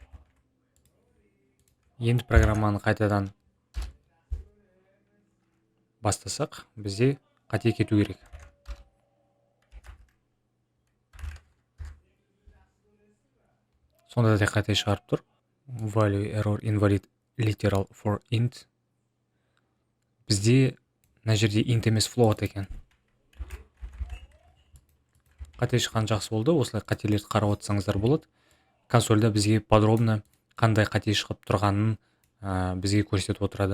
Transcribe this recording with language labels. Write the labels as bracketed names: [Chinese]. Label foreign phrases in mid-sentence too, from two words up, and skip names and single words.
[Kazakh] Енді программаны қайтадан бастасақ, бізде қате кету керек. Сонда да қате шығарып тұр. [English] Value error invalid literal for int. [Kazakh] Бізде мына жерде int емес float екен. Қате шыққан жақсы болды. Осылай қателерді қарап отырсаңыздар болады. Консольда бізге подробно қандай қате шығып тұрғанын бізге көрсетіп отырады.